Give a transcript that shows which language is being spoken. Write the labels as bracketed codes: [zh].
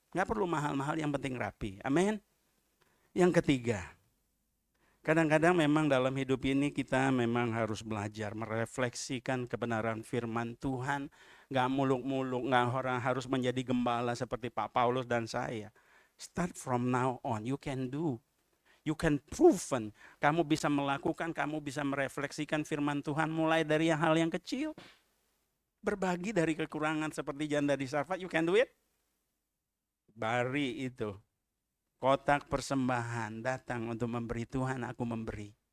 [id] Nggak perlu mahal-mahal, yang penting rapi. Amin. Yang ketiga, kadang-kadang memang dalam hidup ini kita memang harus belajar merefleksikan kebenaran firman Tuhan. Gak muluk-muluk, gak orang harus menjadi gembala seperti Pak Paulus dan saya. [en] Start from now on, you can do. You can proven, [id] kamu bisa melakukan, kamu bisa merefleksikan firman Tuhan mulai dari hal yang kecil. Berbagi dari kekurangan seperti janda di Sarfat, [en] you can do it. [id] Bari itu. Kotak persembahan datang untuk memberi Tuhan, aku memberi.